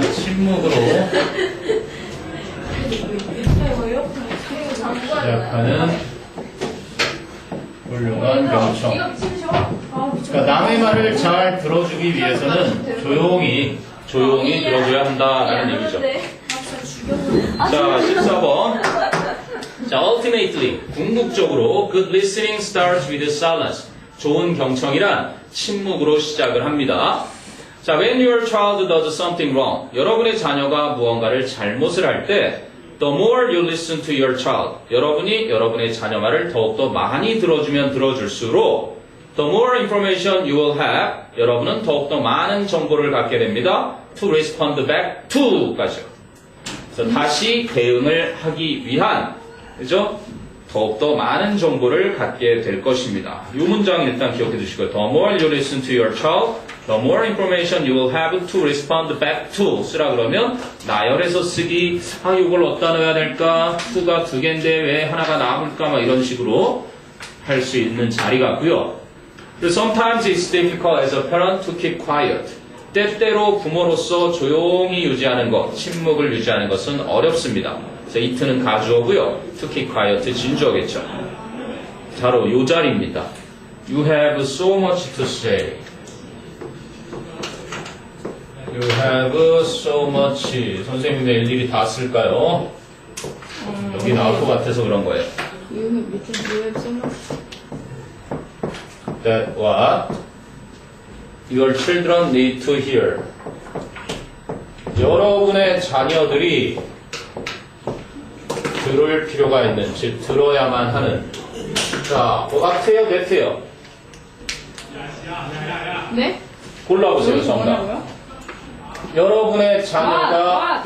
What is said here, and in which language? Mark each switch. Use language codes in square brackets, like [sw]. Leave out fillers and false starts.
[ko] 자, 침묵으로 시작하는 훌륭한 경청. 이거 미친 셔? 아, 미친. 그러니까 남의 말을 잘 들어주기 위해서는 조용히 들어줘야 한다라는 얘기죠. 자, 14번. [en] 자, ultimately, [ko] 궁극적으로 [en] good listening starts with silence. [ko] 좋은 경청이란 침묵으로 시작을 합니다. 자, [en] when your child does something wrong, [ko] 여러분의 자녀가 무언가를 잘못을 할 때 [en] the more you listen to your child, [ko] 여러분이 여러분의 자녀 말을 더욱더 많이 들어주면 들어줄수록 [en] the more information you will have, [ko] 여러분은 더욱더 많은 정보를 갖게 됩니다. [en] to respond back to까지요. [ko] 그래서 다시 대응을 하기 위한, 그죠? 더욱더 많은 정보를 갖게 될 것입니다. 이 문장 일단 기억해 두시고요. [en] The more you listen to your child, the more information you will have to respond back to. [ko] 쓰라 그러면 나열해서 쓰기, 아 이걸 어디다 넣어야 될까? to가 2개인데 왜 하나가 남을까? 막 이런 식으로 할 수 있는 자리 같고요. [en] Sometimes it's difficult as a parent to keep quiet. [ko] 때때로 부모로서 조용히 유지하는 것, 침묵을 유지하는 것은 어렵습니다. 그래서 it는 가주어고요. [en] to keep quiet [ko] 진주어겠죠. 바로 이 자리입니다. [en] You have so much to say. You have so much. [ko] 선생님들 일일이 다 쓸까요? 여기 나올 것 같아서 그런 거예요. [en] You have so much. That what your children need to hear. [ko] 여러분의 자녀들이 들을 필요가 있는, 즉 들어야만 하는. 자, 같아요, 네트요? 네? 골라보세요, 정답. 여러분의 자녀가